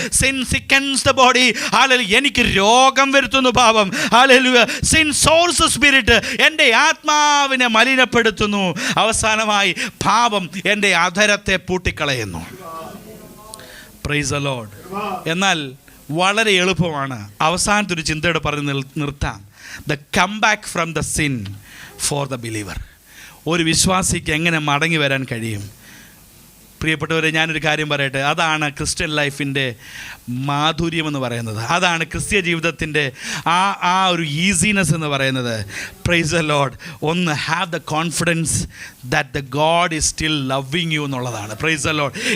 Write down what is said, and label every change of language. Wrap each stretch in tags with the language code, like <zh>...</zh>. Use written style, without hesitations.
<en>Sin sickens the body.</en> <ml>Hallelujah, എനിക്ക് രോഗം വരുത്തുന്നു പാപം. Hallelujah.</ml> <en>Sin sours the spirit.</en> <ml>എൻ്റെ ആത്മാവിനെ മലിനപ്പെടുത്തുന്നു. അവസാനമായി പാപം എൻ്റെ അധരത്തെ പൂട്ടിക്കളയുന്നു.</ml> <en>Praise the Lord.</en> <ml>എന്നാൽ വളരെ എളുപ്പമാണ്. അവസാനത്തെ ഒരു ചിന്തയോടെ പറഞ്ഞ് നിർത്താം.</ml> <en>The comeback from the sin for the believer.</en> <ml>ഒരു വിശ്വാസിക്ക് എങ്ങനെ മടങ്ങി വരാൻ കഴിയും? പ്രിയപ്പെട്ടവരെ, ഞാനൊരു കാര്യം പറയട്ടെ. അതാണ് ക്രിസ്ത്യൻ ലൈഫിൻ്റെ മാധുര്യം എന്ന് പറയുന്നത്. അതാണ് ക്രിസ്ത്യ ജീവിതത്തിൻ്റെ ആ ഒരു ഈസിനെസ് എന്ന് പറയുന്നത്.</ml> <en>Praise the lord. ഒന്ന്, have the confidence that the god is still loving you എന്നുള്ളതാണ്. Praise the lord.</en>